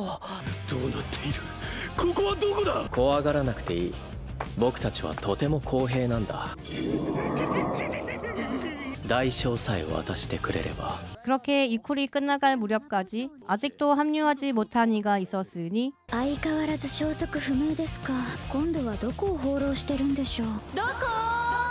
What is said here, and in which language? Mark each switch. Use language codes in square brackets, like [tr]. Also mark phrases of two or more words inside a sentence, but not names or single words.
[ja] どうなっている。ここはどこだ。怖がらなくていい。僕たちはとても公平なんだ。代償さえ渡してくれれば。 [ko] 그렇게 이 쿨이 끝나갈 무렵까지 아직도 합류하지 못한 이가 있었으니 [ja] 相変わらず消息不明ですか。今度はどこを放浪してるんでしょう。どこ？